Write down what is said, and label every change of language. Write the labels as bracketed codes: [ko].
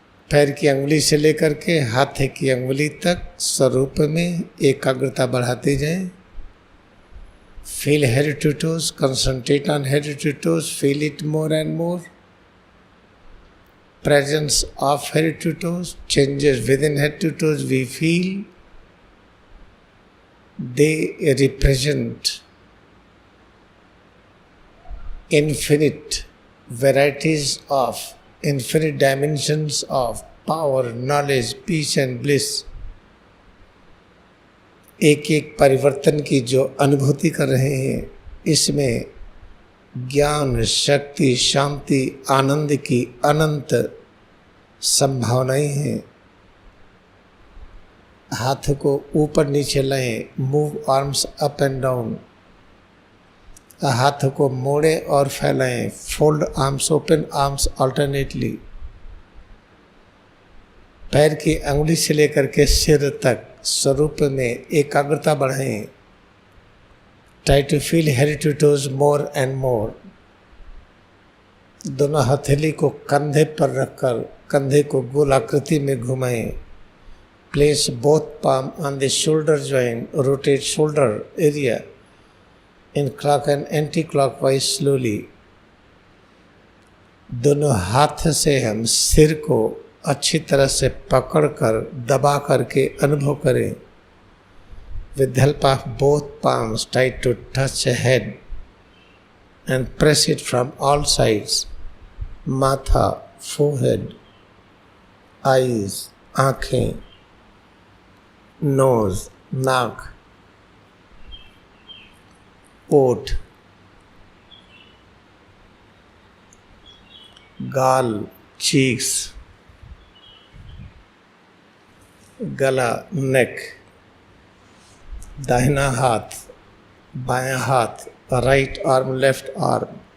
[hi] पैर की अंगुली से लेकर के हाथ की अंगुली तक स्वरूप में एकाग्रता बढ़ाते जाएं। [en] Feel head to toes, concentrate on head to toes, feel it more and more. Presence of head to toes, changes within head to toes we feel. They represent infinite varieties of, infinite dimensions of power, knowledge, peace and bliss. [hi] एक एक परिवर्तन की जो अनुभूति कर रहे हैं, इसमें ज्ञान, शक्ति, शांति, आनंद की अनंत संभावनाएं हैं। हाथ को ऊपर नीचे लाएं, [en] Move arms up and down. [hi] हाथ को मोड़ें और फैलाएं, [en] Fold arms, open arms alternately. [hi] पैर की अंगुली से लेकर के सिर तक स्वरूप में एकाग्रता बढ़ाएं। [en] Try to feel head to toes more and more. [hi] दोनों हथेली को कंधे पर रखकर कंधे को गोल आकृति में घुमाएं। [en] Place both palm on the shoulder joint, rotate shoulder area in clock and anti-clockwise slowly. [hi] दोनों हाथ से हम सिर को अच्छी तरह से पकड़कर दबा करके अनुभव करें। [en] With the help of both palms, try to touch a head and press it from all sides. [hi] माथा, forehead, eyes, आँखें, नोज, नाक, ओठ, गाल, चीक्स, गला, नेक, दाहिना हाथ, बायां हाथ, राइट आर्म, लेफ्ट आर्म।